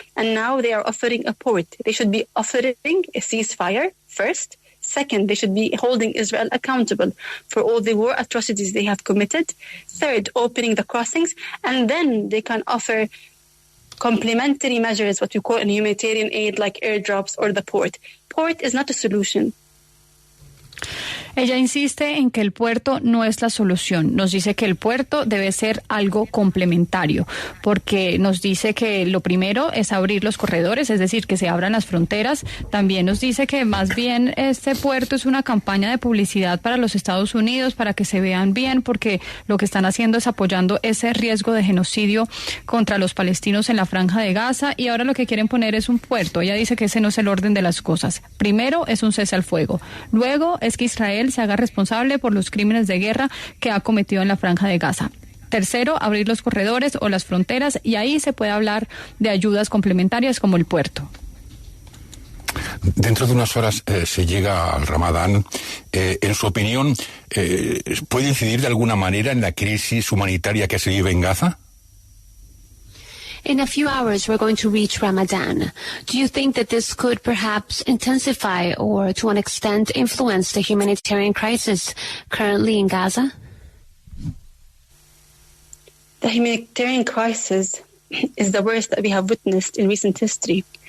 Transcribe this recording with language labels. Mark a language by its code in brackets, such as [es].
[en] And now they are offering a port. They should be offering a ceasefire first. Second, they should be holding Israel accountable for all the war atrocities they have committed. Third, opening the crossings. And then they can offer complementary measures, what we call in humanitarian aid, like airdrops or the port. Port is not a solution. [es] Ella insiste en que el puerto no es la solución. Nos dice que el puerto debe ser algo complementario, porque nos dice que lo primero es abrir los corredores, es decir, que se abran las fronteras. También nos dice que más bien este puerto es una campaña de publicidad para los Estados Unidos, para que se vean bien, porque lo que están haciendo es apoyando ese riesgo de genocidio contra los palestinos en la Franja de Gaza, y ahora lo que quieren poner es un puerto. Ella dice que ese no es el orden de las cosas. Primero es un cese al fuego. Luego es que Israel se haga responsable por los crímenes de guerra que ha cometido en la Franja de Gaza. Tercero, abrir los corredores o las fronteras, y ahí se puede hablar de ayudas complementarias como el puerto. Dentro de unas horas se llega al Ramadán. En su opinión, ¿puede incidir de alguna manera en la crisis humanitaria que se vive en Gaza? [en] In a few hours, we're going to reach Ramadan. Do you think that this could perhaps intensify or, to an extent, influence the humanitarian crisis currently in Gaza? The humanitarian crisis is the worst that we have witnessed in recent history.